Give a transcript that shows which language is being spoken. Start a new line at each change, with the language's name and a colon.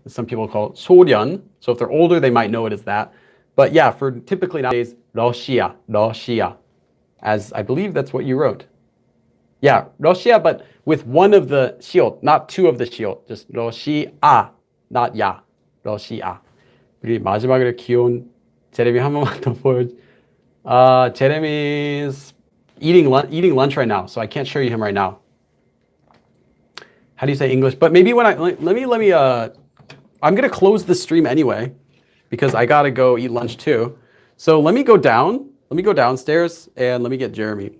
English: Some people call it Soviet. So if they're older, they might know it as that. But yeah, for typically nowadays, Russia, Russia. As I believe that's what you wrote. Yeah, Russia, but with one of the shield, not two of the shield. Just Russia, not ya. Russia.
Korean: 우리 마지막으로 귀여운 제레미 한 번만 더 보여줘.
English: Jeremy's eating lunch right now, so I can't show you him right now. How do you say English? But maybe when I'm gonna close the stream anyway because I gotta go eat lunch too. So let me go downstairs and let me get Jeremy.